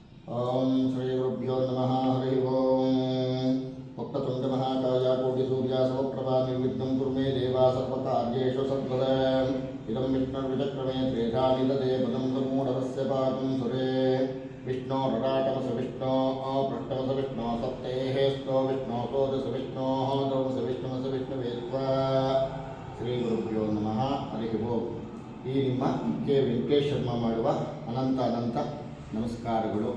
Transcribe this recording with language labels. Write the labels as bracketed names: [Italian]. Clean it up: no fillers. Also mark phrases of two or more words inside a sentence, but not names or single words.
[Sanskrit] ಓಂ ಶ್ರೀ ಗುರುಭ್ಯೋ ನಮಃ. ಹರಿ ಓಂ. ವಕ್ರತುಂಡ ಮಹಾಕಾಯ ಕೋಟಿ ಸೂರ್ಯ ಸಮಪ್ರಭಾ ನಿರ್ವಿಘ್ನಂ ಕುರು ಮೇ ದೇವ ಸರ್ವಕಾರ್ಯೇಷು ಸರ್ವದ. ಇದಂ ವಿಷ್ಣುರ್ವಿಚಕ್ರಮೇ ತ್ರೇಧಾನಿದತೆ ಪದಂ ಸಮೂಢವಸ್ಯ ಪಾಕಂ ಸುರೇ. ವಿಷ್ಣೋರರಾಟಮಸ ವಿಷ್ಣೋ ಪೃಷ್ಠಮಸ ವಿಷ್ಣೋ ಸಪ್ತೇಃ ಸ್ತೋ ವಿಷ್ಣೋ ಸೋದಸ ವಿಷ್ಣೋ ದ್ರೌಮಸ ವಿಷ್ಣುಮಸ ವಿಷ್ಣುವೇತ್ವ. ಶ್ರೀ ಗುರುಭ್ಯೋ ನಮಃ. ಹರಿ ಓಂ. [Kannada] ಈ ನಿಮ್ಮ ಕೆ ವೆಂಕಟೇಶ್ ಶರ್ಮಾ ಮಾಡುವ ಅನಂತ ನಮಸ್ಕಾರಗಳು.